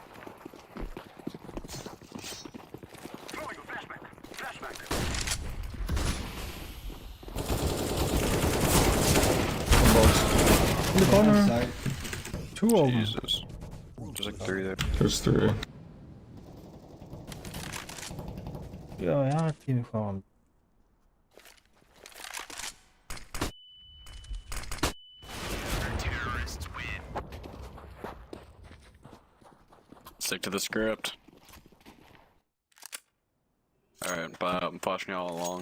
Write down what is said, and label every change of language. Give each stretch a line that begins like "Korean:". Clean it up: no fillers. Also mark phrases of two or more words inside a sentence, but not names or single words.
English: Throwing a flashback. Flashback. In the corner. Side. Two of them. Jesus. There's like 3 there. There's 3. Yeah,
Mongolian: яагаад тийм их байгаа юм.
English: Stick to the script. Alright, but I'm flashing you all along.